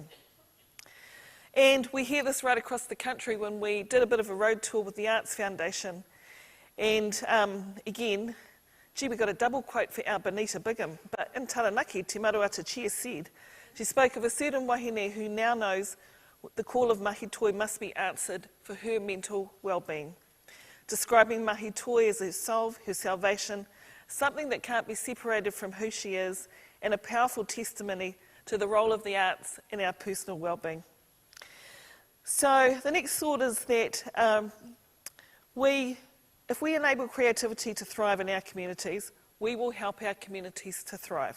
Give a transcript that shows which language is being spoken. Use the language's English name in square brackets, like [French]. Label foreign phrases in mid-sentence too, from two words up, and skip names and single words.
[English] And we hear this right across the country when we did a bit of a road tour with the Arts Foundation. And again, we got a double quote for our Benita Bigham, but in Taranaki, Te Maruata Chair said, she spoke of a certain wahine who now knows the call of [Māori] mahi toi [English] must be answered for her mental well-being, describing [Māori] mahi toi [English] as her soul, her salvation, something that can't be separated from who she is, and a powerful testimony to the role of the arts in our personal well-being. So the next thought is that if we enable creativity to thrive in our communities, we will help our communities to thrive.